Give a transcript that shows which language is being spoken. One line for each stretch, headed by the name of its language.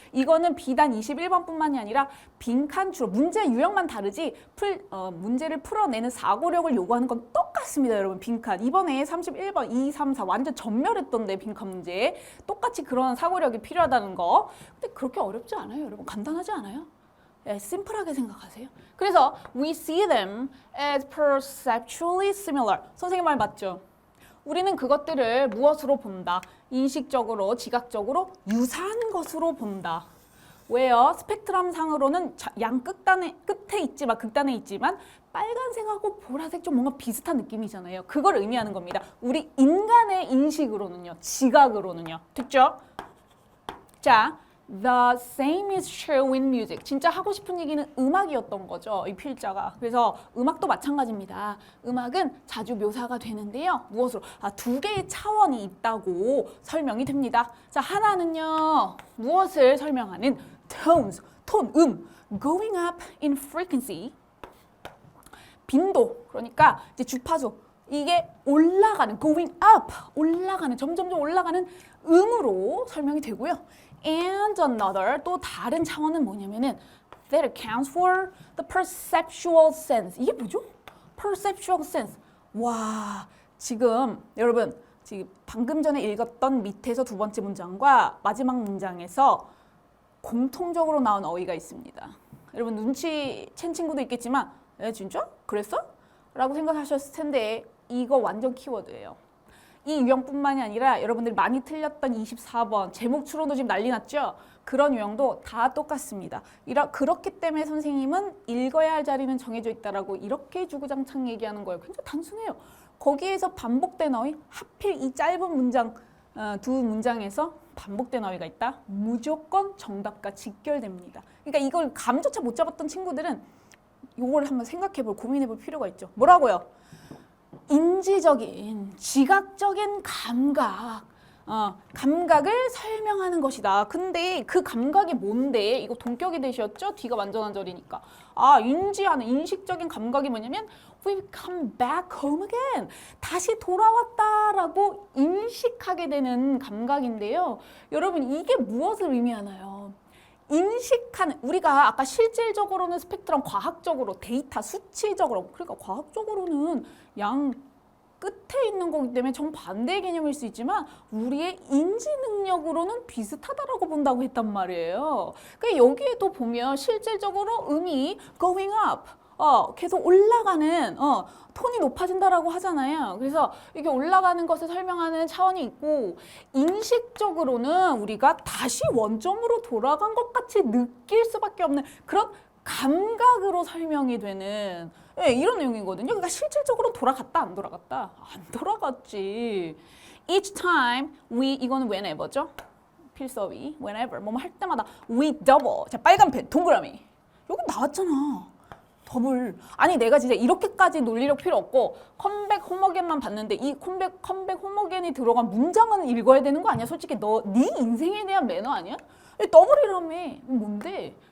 Korean: 이거는 비단 21번뿐만이 아니라 빈칸 주로 문제 유형만 다르지 문제를 풀어내는 사고력을 요구하는 건 똑같습니다. 여러분 빈칸. 이번에 31번, 2, 3, 4 완전 전멸했던데 빈칸 문제. 똑같이 그런 사고력이 필요하다는 거. 근데 그렇게 어렵지 않아요. 여러분 간단하지 않아요? 예, 심플하게 생각하세요. 그래서
English: we see them as perceptually similar.
Korean: 선생님 말 맞죠? 우리는 그것들을 무엇으로 본다? 인식적으로, 지각적으로 유사한 것으로 본다. 왜요? 스펙트럼 상으로는 양 끝에 극단에 있지만 빨간색하고 보라색 좀 뭔가 비슷한 느낌이잖아요. 그걸 의미하는 겁니다. 우리 인간의 인식으로는요. 지각으로는요. 됐죠? 자,
English: The same is true in music.
Korean: 진짜 하고 싶은 얘기는 음악이었던 거죠. 이 필자가. 그래서 음악도 마찬가지입니다. 음악은 자주 묘사가 되는데요. 무엇으로? 두 개의 차원이 있다고 설명이 됩니다. 자, 하나는요. 무엇을 설명하는?
English: tones, 톤, going up in frequency.
Korean: 빈도. 그러니까 이제 주파수. 이게 올라가는,
English: going up,
Korean: 올라가는, 점점점 올라가는 음으로 설명이 되고요.
English: And another,
Korean: 또 다른 차원은 뭐냐면은
English: that accounts for the perceptual sense.
Korean: 이게 뭐죠?
English: perceptual sense.
Korean: 와, 지금 여러분 지금 방금 전에 읽었던 밑에서 두 번째 문장과 마지막 문장에서 공통적으로 나온 어휘가 있습니다. 여러분 눈치챈 친구도 있겠지만 에 진짜? 그랬어? 라고 생각하셨을 텐데 이거 완전 키워드예요. 이 유형뿐만이 아니라 여러분들이 많이 틀렸던 24번 제목 추론도 지금 난리 났죠? 그런 유형도 다 똑같습니다. 그렇기 때문에 선생님은 읽어야 할 자리는 정해져 있다라고 이렇게 주구장창 얘기하는 거예요. 굉장히 단순해요. 거기에서 반복된 어휘, 하필 이 짧은 문장, 두 문장에서 반복된 어휘가 있다? 무조건 정답과 직결됩니다. 그러니까 이걸 감조차 못 잡았던 친구들은 이걸 한번 생각해볼, 고민해볼 필요가 있죠. 뭐라고요? 인지적인, 지각적인 감각, 감각을 설명하는 것이다. 근데 그 감각이 뭔데? 이거 동격이 되셨죠? 뒤가 완전한 절이니까. 인지하는, 인식적인 감각이 뭐냐면
English: We've come back home again.
Korean: 다시 돌아왔다라고 인식하게 되는 감각인데요. 여러분 이게 무엇을 의미하나요? 인식하는, 우리가 아까 실질적으로는 스펙트럼, 과학적으로 데이터, 수치적으로, 그러니까 과학적으로는 양 끝에 있는 거기 때문에 정반대의 개념일 수 있지만 우리의 인지 능력으로는 비슷하다라고 본다고 했단 말이에요. 그러니까 여기에도 보면 실질적으로 음이
English: going up,
Korean: 계속 올라가는, 톤이 높아진다라고 하잖아요. 그래서 이게 올라가는 것을 설명하는 차원이 있고 인식적으로는 우리가 다시 원점으로 돌아간 것 같이 느낄 수밖에 없는 그런 감각으로 설명이 되는 이런 내용이거든요. 그러니까 실질적으로 돌아갔다 안 돌아갔다? 안 돌아갔지.
English: Each time
Korean: 이거는
English: whenever죠.
Korean: 필서위
English: whenever
Korean: 뭐뭐 할 때마다
English: we double.
Korean: 자, 빨간 펜 동그라미. 여기 나왔잖아. 더블. 아니 내가 진짜 이렇게까지 논리력 필요 없고 컴백 홈어겐만 봤는데 이 컴백 홈어겐이 들어간 문장은 읽어야 되는 거 아니야? 솔직히 네 인생에 대한 매너 아니야? 더블이라며. 뭔데?